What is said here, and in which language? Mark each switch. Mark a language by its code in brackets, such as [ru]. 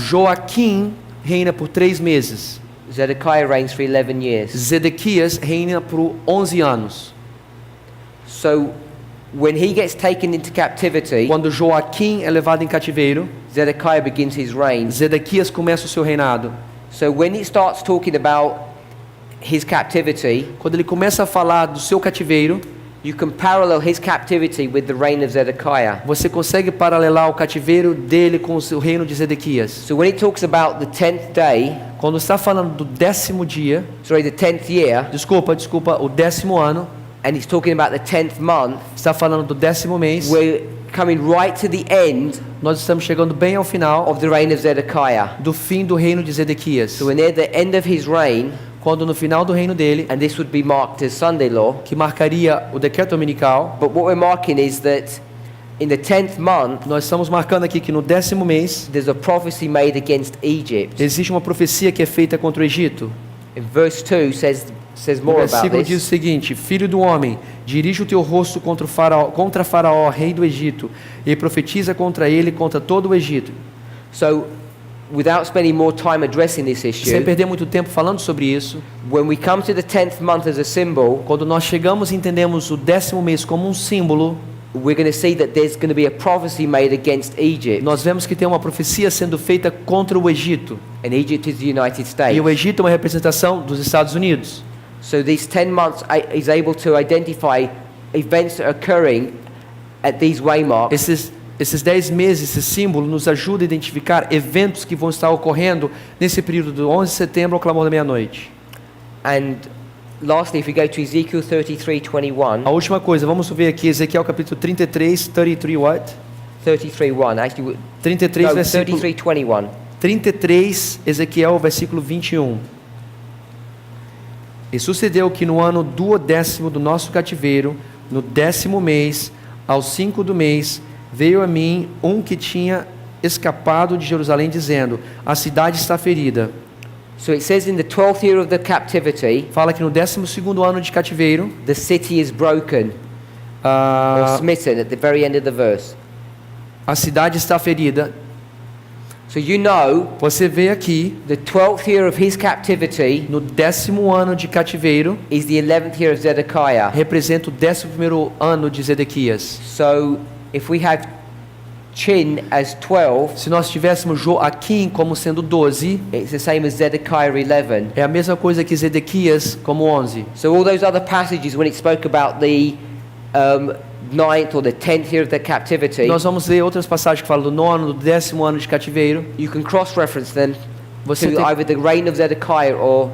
[pt] Joaquim reina por 3 meses. [en] Zedekiah reigns for 11 years. [pt] Zedequias reina por 11 anos. [en] So when he gets taken into captivity, [pt] Quando Joaquim é levado em cativeiro, [en] Zedekiah begins his reign. [pt] Zedequias começa o seu reinado. [en] So when it starts talking about his captivity, [pt] Quando ele começa a falar do seu cativeiro, [en] you can parallel his captivity with the reign of Zedekiah. [pt] você consegue paralelar o cativeiro dele com o reino de Zedequias. [en] So when it talks about the 10th day, [pt] Quando está falando do 10º dia, [en] the 10th year, [pt] desculpa, o 10º ano, [en] and he's talking about the 10th month, [pt] está falando do 10º mês, [en] we're coming right to the end [pt] nós estamos chegando bem ao final [en] of the reign of Zedekiah. [pt] do fim do reino de Zedequias. [en] So we're near the end of his reign, [pt] Quando no final do reino dele, [en] and this would be marked as Sunday Law. [pt] que marcaria o decreto dominical, [en] But what we're marking is that in the 10th month, [pt] nós estamos marcando aqui que no 10º mês [en] there's a prophecy made against Egypt. [pt] existe uma profecia que é feita contra o Egito. [en] In verse 2 says [pt] O [en] more about [pt] versículo diz o [en] this. [pt] seguinte: Filho do homem, dirige o teu rosto contra Faraó, rei do Egito, e profetiza contra ele, contra todo o Egito. [en] So, without spending more time addressing this [pt] Sem [en] issue, [pt] perder muito tempo falando sobre isso, [en] when we come to the 10th month as a symbol, [pt] quando nós chegamos e entendemos o 10º mês como um símbolo, [en] we're going to see that there's going to be a prophecy made against Egypt, [pt] nós vemos que tem uma profecia sendo feita contra o Egito. [en] and Egypt is the United States. [pt] E o Egito é uma representação dos Estados Unidos. [en] So these 10 months is able to identify events that are occurring at these waymarks, [pt] Esses 10 meses, esse símbolo, nos ajuda a identificar eventos que vão estar ocorrendo nesse período do 11 de setembro ao clamor da meia-noite. [en] and lastly, if we go to Ezekiel 33:21, [pt] A última coisa, vamos ver aqui Ezequiel capítulo 33, 33 what? [en] 33:1, actually, 33, no, [pt] versículo [en] 33:21. [pt] 33, Ezequiel, versículo 21. E sucedeu que no ano 12º do nosso cativeiro, no 10º mês, aos 5 do mês, veio a mim um que tinha escapado de Jerusalém, dizendo: a cidade está ferida. [en] So it says in the 12th year of the captivity, [pt] Fala que no 12º ano de cativeiro, [en] the city is broken or smitten at the very end of the verse. [pt] a cidade está ferida. [en] So you know [pt] Você vê aqui, [en] the 12th year of his captivity [pt] no 10º ano de cativeiro, [en] is the 11th year of Zedekiah. [pt] representa o 11º ano de Zedequias. [en] So if we have Chin as 12, [pt] Se nós tivéssemos Joaquim como sendo 12, [en] it's the same as Zedekiah 11. [pt] é a mesma coisa que Zedequias como 11. [en] So all those other passages when it spoke about the 9th or the 10th year of the captivity, [pt] Nós vamos ler outras passagens que falam do 9º, do 10º ano de cativeiro. [en] you can cross-reference them [pt] Você, [en] to [pt] tem, [en] either the reign of Zedekiah or